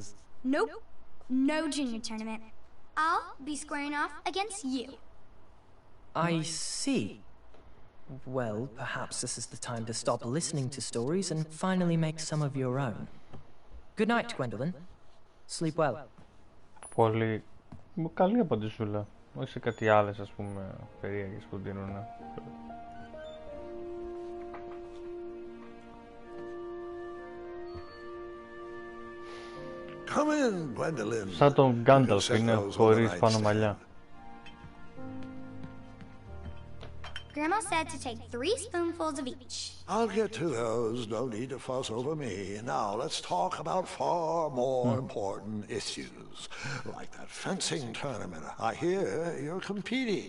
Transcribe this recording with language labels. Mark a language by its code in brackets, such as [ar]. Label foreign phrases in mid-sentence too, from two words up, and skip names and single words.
[en] Nope. No junior tournament. I'll be squaring off against you. I see. Well, perhaps this is the time to stop listening to stories and finally make some of your own. Good night, Gwendolyn. Sleep well. [el] Πολύ καλή απαντησούλα. Όχι σε κάτι άλλες, ας πούμε, περίεργες που δίνουν. [en] Come in, Gwendolyn. [el] Σαν τον Γκάνταλφ είναι χωρίς πάνω μαλλιά. [en] Grandma said to take 3 spoonfuls of each. I'll get to those. No need to fuss over me. Now let's talk about far more important issues, like that fencing tournament. I hear you're competing.